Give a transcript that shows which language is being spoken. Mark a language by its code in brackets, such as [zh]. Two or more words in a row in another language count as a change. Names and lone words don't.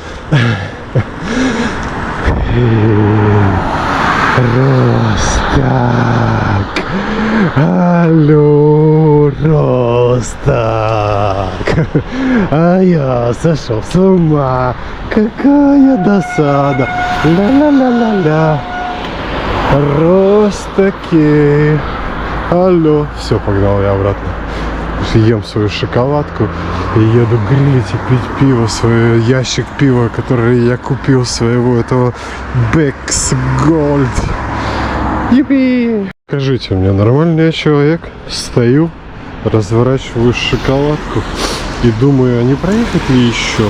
[ru] Росток. Алло, Росток. А я сошел с ума. Какая досада. Ла-ла-ла-ла-ла. Ростоки. Алло. Все, погнал я обратно. Ем свою шоколадку и еду грилить и пить пиво, свой ящик пива, который я купил своего этого Beck's Gold. Юпи! Скажите мне, нормальный я человек? Стою, разворачиваю шоколадку и думаю, а не проехать ли еще?